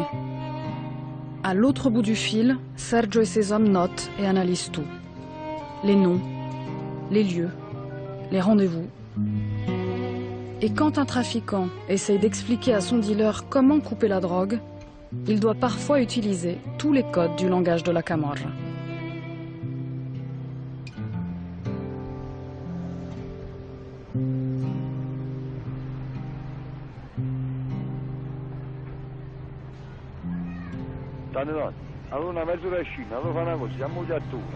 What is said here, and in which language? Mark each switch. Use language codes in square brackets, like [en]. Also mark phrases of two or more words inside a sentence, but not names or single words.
[fr] À l'autre bout du fil, Sergio et ses hommes notent et analysent tout. Les noms, les lieux, les rendez-vous. Et quand un trafiquant essaye d'expliquer à son dealer comment couper la drogue, il doit parfois utiliser tous les codes du langage de la Camorra. [it] Allora una mezz'oracina, allora fa una cosa, siamo già attorno.